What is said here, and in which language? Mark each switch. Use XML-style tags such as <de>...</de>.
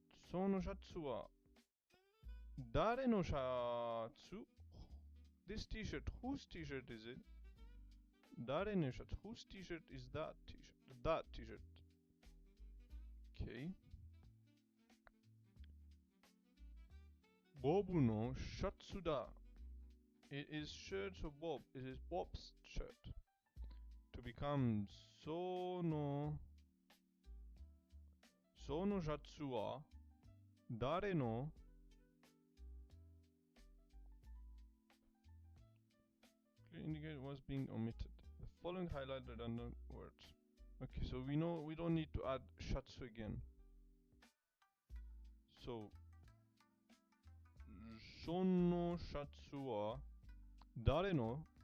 <ja>Sono shatsu wa dare no shatsu?</ja> <en>This t-shirt, whose t-shirt is it?</en> <ja>Dare no shatsu.</ja> <en>Whose t-shirt is that t-shirt? That t-shirt. Okay.</en> <ja>Bobu no shatsu da.</ja> <en>It is shirts of Bob. It is Bob's shirt. To become</en> <ja>sono shatsu wa dare no</ja> <en>indicate what's being omitted. The following highlight redundant words. Okay, so we know we don't need to add shatsu again.</en> <ja>So sono shatsu wa dare no.</ja>